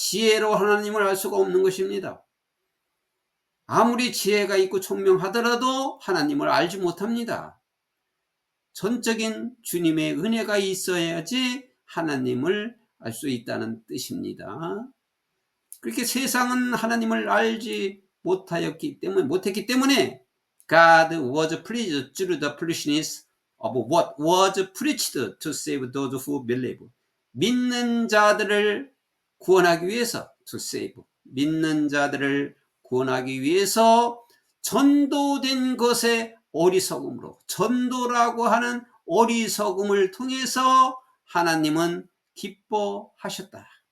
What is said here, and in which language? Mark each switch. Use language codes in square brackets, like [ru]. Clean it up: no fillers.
[ko] 지혜로 하나님을 알 수가 없는 것입니다. 아무리 지혜가 있고 총명하더라도 하나님을 알지 못합니다. 전적인 주님의 은혜가 있어야지 하나님을 알 수 있다는 뜻입니다. 그렇게 세상은 하나님을 알지 못했기 때문에 [en] God was pleased through the foolishness of what was preached to save those who believe. [ko] 믿는 자들을 구원하기 위해서 [en] to save. [ko] 믿는 자들을 구원하기 위해서 전도된 것에 어리석음으로, 전도라고 하는 어리석음을 통해서 하나님은 기뻐하셨다.